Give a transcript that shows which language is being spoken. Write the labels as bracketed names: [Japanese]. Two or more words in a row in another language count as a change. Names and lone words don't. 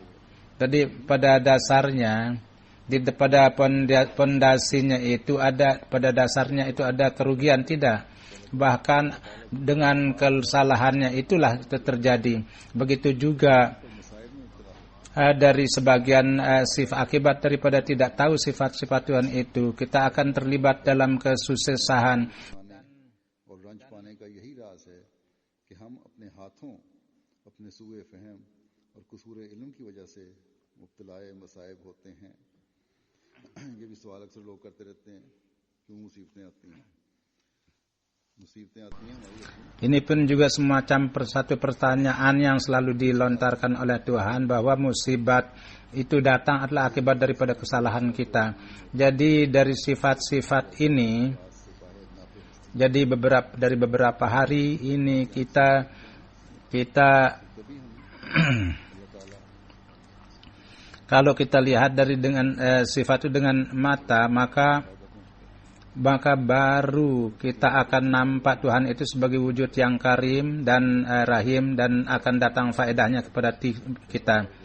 [Indonesian] Jadi pada dasarnya pada pondasinya itu ada, pada dasarnya itu ada kerugian, tidak. Bahkan dengan kesalahannya itulah terjadi. Begitu juga dari sebagian akibat daripada tidak tahu sifat-sifat Tuhan itu, kita akan terlibat dalam kesusahan. [Urdu] اور رنج پانے کا یہی راز ہے کہ ہم اپنے ہاتھوں اپنے سوئے فہم اور قصور علم کی وجہ سے مبتلائے مصائب ہوتے ہیں. یہ بھی سوال اکثر لوگ کرتے رہتے ہیں، کیوں مصیبتیں آتی ہیں. [Indonesian] Ini pun juga semacam satu pertanyaan yang selalu dilontarkan oleh Tuhan, bahwa musibat itu datang adalah akibat daripada kesalahan kita. Jadi dari sifat-sifat ini, jadi dari beberapa hari ini kita kalau kita lihat dari dengan sifat itu dengan mata, maka baru kita akan nampak Tuhan itu sebagai wujud yang karim dan rahim, dan akan datang faedahnya kepada kita.